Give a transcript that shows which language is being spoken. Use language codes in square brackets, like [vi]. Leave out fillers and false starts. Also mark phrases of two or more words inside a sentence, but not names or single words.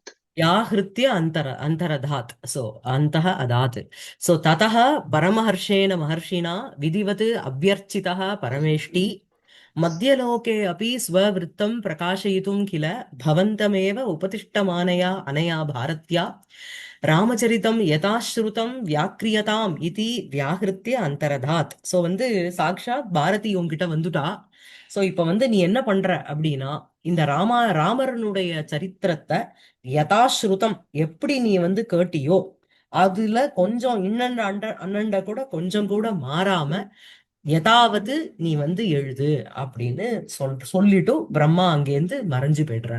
[sa] व्याहृत्य अन्तरधात्, सो अन्तः अदात्। सो ततः परमहर्षेण महर्षिणा विधिवत् अभ्यर्चितः परमेष्टि मध्यलोके अपि स्ववृत्तं प्रकाशयितुं किल भवन्तमेव उपतिष्ठमानया अनया भारत्या रामचरितं यथाश्रुतं व्याक्रियताम् इति व्याहृत्य अन्तरधात्. [ta] ஸோ வந்து சாக்ஷாத் பாரதி உன்கிட்ட வந்துட்டா. ஸோ இப்ப வந்து நீ என்ன பண்ற அப்படின்னா, இந்த ராமரனுடைய சரித்திரத்தை யதாஸ்ருதம் எப்படி நீ வந்து கேட்டியோ அதுல கொஞ்சம் அண்ணண்ட கூட கொஞ்சம் கூட மாறாம யதாவது நீ வந்து எழுது அப்படின்னு சொல்லிட்டு பிரம்மா அங்கேருந்து மறைஞ்சு போயிடுறார்.